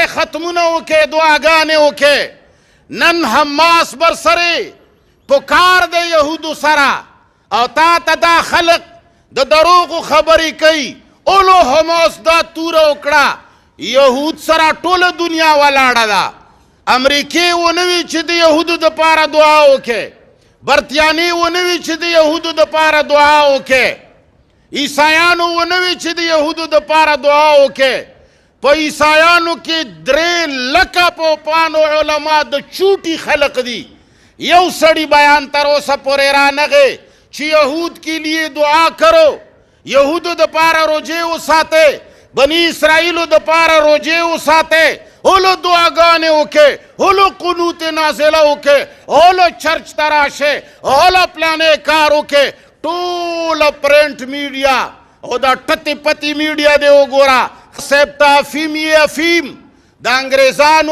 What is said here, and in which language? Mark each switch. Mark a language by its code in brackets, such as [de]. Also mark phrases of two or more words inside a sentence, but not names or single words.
[ps] ختمونه وکې دعاګانې وکې نن حماس برسرې په کار د یهودو سره او تا ته دا خلق د دروغو خبرې کوي اولو حماس دا توره وکړه یهود سره ټوله دنیا ولاړه ده امریکې ونه وي چې د یهودو دپاره دعا وکې برتیانې ونه وي چې د یهودو دپاره دعا وکې عیسایانو ونه وي چې د یهودو دپاره دعا وکې په عیسایانو کې 3 لکه پوپانو علما د چوټي خلق دي یو سړی بیان تر اوسه پورې رانغی چې [ur] یهود کے لیے دعا کرو [ps] یهودو دپاره روجې وساتئ بنی اسرائیلو دپاره روجې وساتئ هولو دعاګانې وکړئ هولو قنوت نازله وکړئ هولو چرچ ته راشئ هولو پلانې کار وکړئ ټوله [en] print media [ps] او دا ټتې پتې میډیا دی وګوره صاحب ته افیم یې افیم د انګریزانو